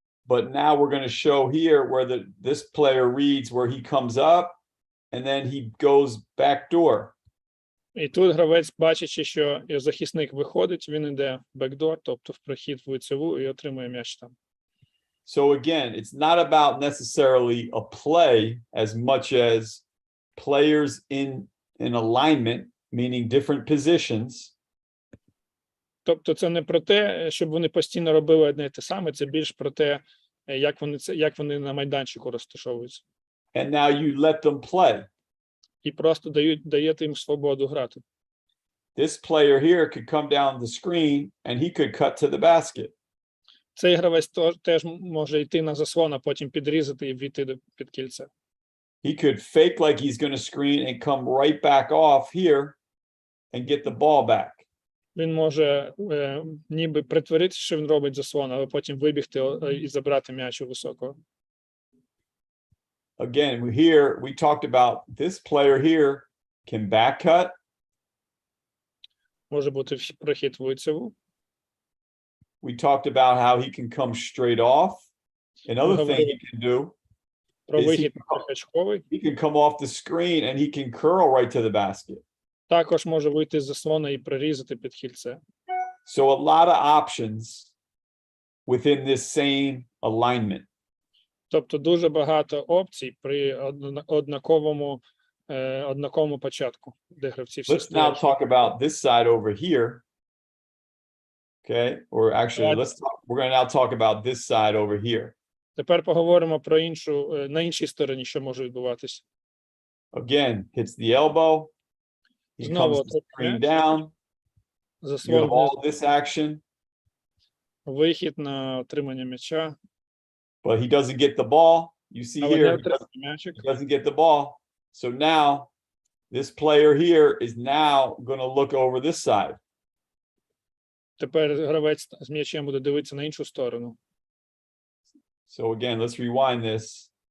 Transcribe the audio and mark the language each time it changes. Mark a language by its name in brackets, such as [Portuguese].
[English] But now we're going to show here where this player reads, where he comes up and then he goes back door. [Ukrainian] І тут гравець, бачачи, що захисник виходить, він йде бекдор, тобто в прохід в лицеву, і отримує м'яч там. [English] So again, it's not about necessarily a play as much as players in alignment, meaning different positions. [Ukrainian] Тобто це не про те, щоб вони постійно робили одне і те саме, це більш про те, як вони на майданчику розташовуються. [English] And now you let them play. [Ukrainian] І просто даєте їм свободу грати. [English] This player here could come down the screen and he could cut to the basket. [Ukrainian] Цей гравець теж може йти на заслон, а потім підрізати і війти під кільце. [English] He could fake like he's going to screen and come right back off here and get the ball back. [Ukrainian] Він може ніби притворитися, що він робить заслон, але потім вибігти і забрати м'яч у високого. [English] Again, we talked about this player here can back cut. [Ukrainian] Може бути прохід в лицеву. [English] We talked about how he can come straight off. Another thing he can do [Ukrainian] Про [English] is [Ukrainian] вихід трьохочковий. [English] he can come off the screen and he can curl right to the basket. [Ukrainian] Також може вийти з заслона і прирізати під кільце. [English] So a lot of options within this same alignment. [Ukrainian] Тобто дуже багато опцій при однаковому початку, де гравці всі [English] Let's now [Ukrainian] стоять. [English] talk about this side over here. Okay, or actually, we're going to now talk about this side over here. [Ukrainian] Тепер поговоримо про на іншій стороні, що може відбуватися. [English] Again, hits the elbow. He comes to screen down. You have [Ukrainian] Заслон, [English] all this action, [Ukrainian] вихід на отримання м'яча. [English] but he doesn't get the ball. You see [Ukrainian] Але не [English] here, [Ukrainian] отримання м'ячик. [English] he doesn't get the ball. So now this player here is now going to look over this side. [Ukrainian] Тепер гравець з м'ячем буде дивитися на іншу сторону. [English] So again, let's rewind this.